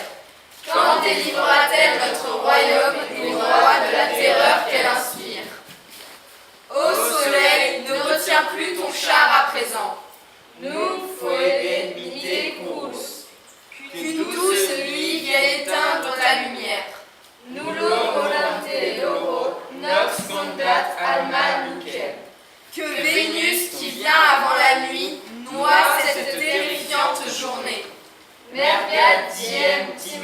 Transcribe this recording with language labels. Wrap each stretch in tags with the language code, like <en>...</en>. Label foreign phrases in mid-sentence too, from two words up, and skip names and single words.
<fr>Quand délivrera-t-elle notre royaume des rois de la terreur qu'elle inspire? Ô soleil, ne retiens plus ton char à présent.</fr> <la>Nunc Phoebe mite curus.</la> <fr>Qu'une douce nuit vienne éteindre ta lumière.</fr> <la>Nullo volante loro, nox condat alma lucem.</la> <fr>Que Vénus, qui vient avant la nuit, noie cette terrifiante journée.</fr> <la>Mergat diem</la>